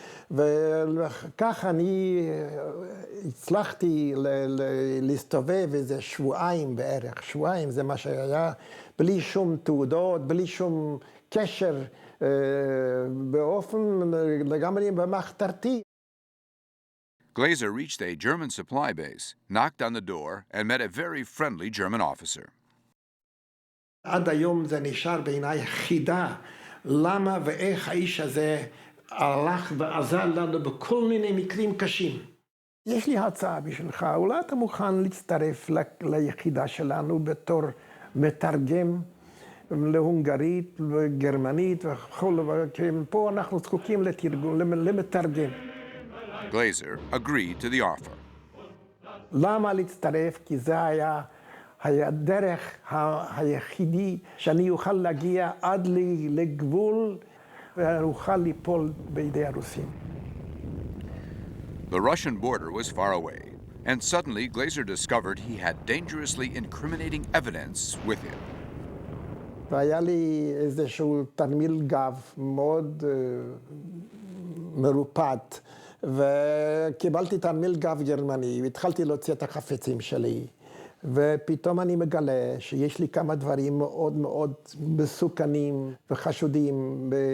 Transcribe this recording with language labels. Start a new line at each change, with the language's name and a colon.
Hebrew: וכך אני הצלחתי להסתובב איזה שבועיים בערך. שבועיים זה מה שהיה, בלי שום תעודות, בלי שום קשר, באופן לגמרי במחתרתי.
English: Glaser reached a German supply base, knocked on the door, and met a very friendly German officer.
Hebrew: עד היום זה נשאר בעיניי חידה, למה ואיך האיש הזה הלך ועזר לנו בכל מיני מקרים קשים. יש לי הצעה בשבילך, אולי אתה מוכן להצטרף ליחידה שלנו בתור מתרגם להונגרית וגרמנית וכל, פה אנחנו זקוקים למתרגם.
English: Glaser agreed to the offer.
Hebrew: למה להצטרף? כי זה היה הדרך היחידי שאני אוכל להגיע עד לגבול ואוכל ליפול בידי הרוסים.
English: The Russian border was far away, and suddenly Glaser discovered he had dangerously incriminating evidence with him.
Hebrew: והיה לי איזשהו תרמיל גב מאוד מרופד, וקיבלתי תרמיל גב גרמני, והתחלתי להוציא את החפצים שלי, ופתאום אני מגלה שיש לי כמה דברים מאוד מאוד מסוכנים וחשודים